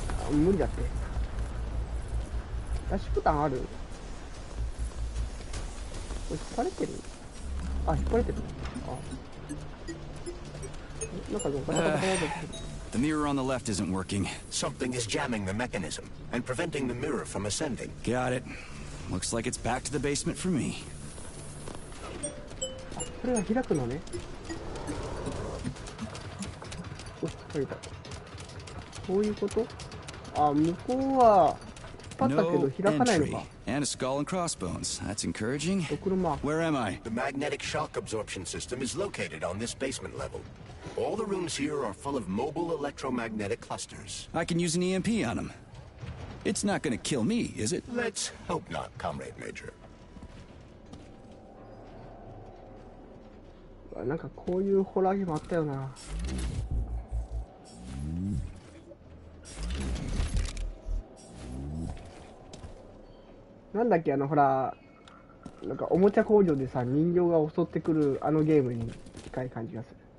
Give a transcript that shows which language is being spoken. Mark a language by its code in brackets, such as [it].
[ja] 無理だって。ダッシュボタンある？これ引っ張れてる？引っ張れてる。なんかガタガタガタガタ。 [en] The mirror on the left isn't working. Something is jamming the mechanism and preventing the mirror from ascending. Got it. Looks like it's back to the basement for me. [ja] これが開くのね。開いた。こういうこと？向こうは引っ張ったけど開かないのか。 [en] And a skull and crossbones. That's encouraging. [ja] ドクロマーク。 [en] Where am I? The magnetic shock absorption system is located on this basement level. All the rooms here are full of mobile electromagnetic clusters. I can use an EMP on them. It's not gonna kill me, is it? Let's hope not, Comrade Major. [ja] なんかこういうホラーゲームあったよな。なんだっけ、ほら、なんかおもちゃ工場でさ、人形が襲ってくるあのゲームに近い感じがする。